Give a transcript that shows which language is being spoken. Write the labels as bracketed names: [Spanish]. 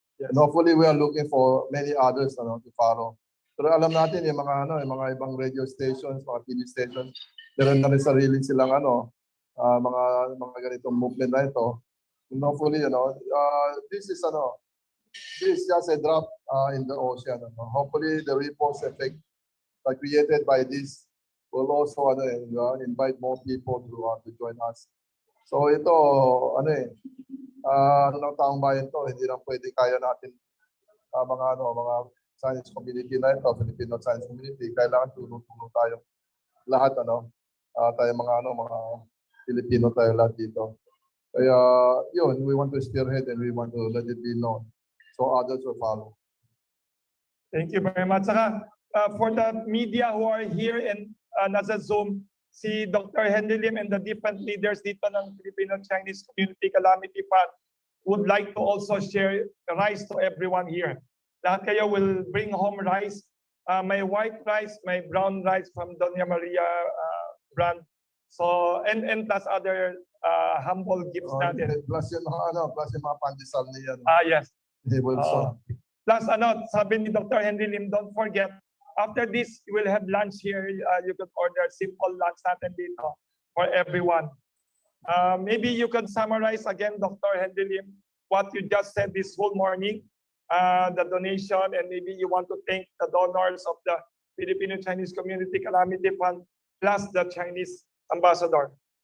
[English] Yes. And hopefully we are looking for many others to follow. [Filipino] Pero alam natin yung mga ibang radio stations, mga TV stations, meron na rin sarili silang mga ganitong movement na ito. [English] And hopefully this is just a drop in the ocean. Hopefully the ripple effect created by this will also invite more people to join us. [Filipino] So ito ng taong bayan to, hindi lang pwede kaya natin mga Chinese community na ito, Filipino Chinese community, kailangan tulong-tulong tayo. lahat tayo mga Filipino tayo lahat dito. Kaya yun, [English] we want to spearhead and we want to let it be known so others will follow. Thank you very much. Saka, for the media who are here and nasa Zoom, si Dr. Henry Lim and the different leaders dito ng Filipino-Chinese Community Calamity Fund would like to also share rice to everyone here. [Filipino] Lahat kayo [English] will bring home rice. May white rice, may brown rice from Doña Maria brand. So, and plus other humble gifts natin. [Filipino] Plus yung mga pandesal niya. [English] Yes. He will soon. [Filipino] Plus, sabi ni Dr. [English] Henry Lim, don't forget, after this, you will have lunch here. You can order simple lunch natin dito for everyone. Maybe you can summarize again, Dr. Henry Lim, what you just said this whole morning, the donation, and maybe you want to thank the donors of the Filipino-Chinese Community Calamity Fund, plus the Chinese ambassador.